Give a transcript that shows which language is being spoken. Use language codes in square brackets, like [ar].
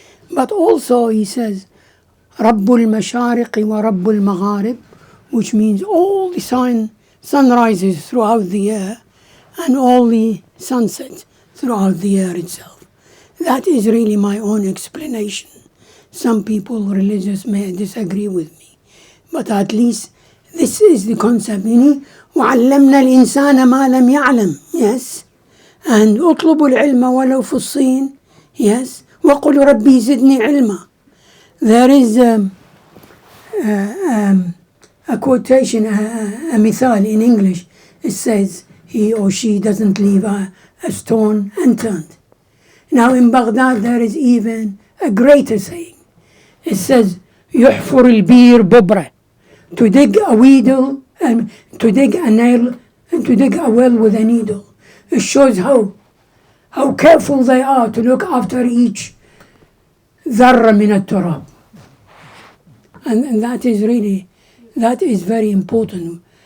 [en] But also he says Rabbul Mashariqi wa Rabbul Magharib, which means all the sunrises throughout the year and all the sunsets throughout the year itself. That is really my own explanation. Some people, religious, may disagree with me, but at least this is the concept. [ar] وَعَلَّمْنَا الْإِنسَانَ مَا لَمْ يَعْلَمْ. Yes. And اطلبوا العلم ولو في الصين. Yes. وَقُلْ رَبِّي زِدْنِي عِلْمًا. [en] There is a quotation, a mithal in English. It says, he or she doesn't leave a stone unturned. Now in Baghdad there is even a greater saying. It says, [ar] يحفر البير ببرة. [en] To dig a needle, to dig a nail, and to dig a well with a needle. It shows how careful they are to look after each [ar] ذرة من التراب. [en] And that is very important.